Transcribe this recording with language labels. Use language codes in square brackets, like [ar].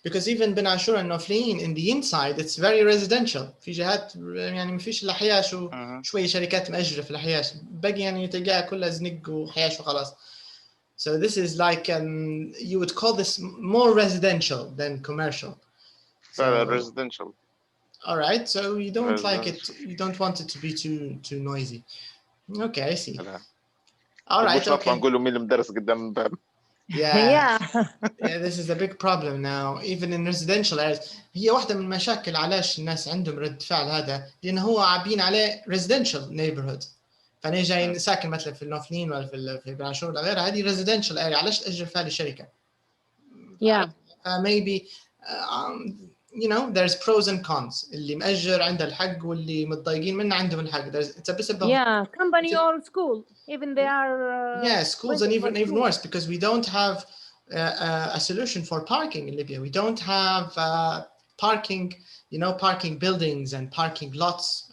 [en] Because even بن عاشور النوفلين in the inside it's very residential. [ar] في جهات يعني ما فيش إلا حياش وشوية شركات مأجرة في الحياش، باقي يعني تلقاها كلها زنق وحياش وخلاص. [en] So this is like you would call this more residential than commercial. So residential. All right, so you don't like it, you don't want it to be too noisy. Okay, I see. All right, okay. [ar] نقول مين المدرس قدام الباب. [en] Yeah, this is a big problem now, even in residential areas. [ar] هي واحدة من مشاكل علاش الناس عندهم رد فعل هذا، لأن هو عابين عليه residential neighborhood. فأنا جاي ساكن مثلا في النوفلين ولا في بن عاشور ولا غيرها، هذه residential area، علاش تأجر فيها لشركة؟ [en] Maybe you know there's pros and cons. [ar] اللي مأجر عنده الحق واللي متضايقين منه عندهم الحق. [en] It's a bit of company or school, even they are schools, and even worse, because we don't have a solution for parking in Libya. We don't have parking, you know, parking buildings and parking lots.